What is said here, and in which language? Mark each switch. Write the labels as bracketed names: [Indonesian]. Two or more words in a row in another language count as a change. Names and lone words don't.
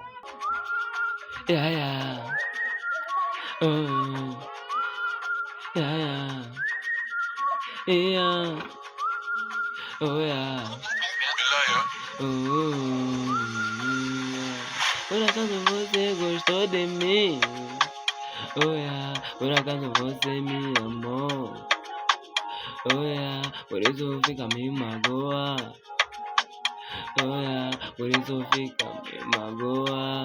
[English] Yeah, yeah. Oh, yeah, yeah. Yeah. Oh, yeah. [Portuguese] Oh, por acaso você gostou de mim? [English] Oh, yeah. [Portuguese] Por acaso você me amou? [English] Oh, yeah. [Portuguese] Por isso fica me magoa. [English] Oh, yeah. [Portuguese] Por isso fica me magoa.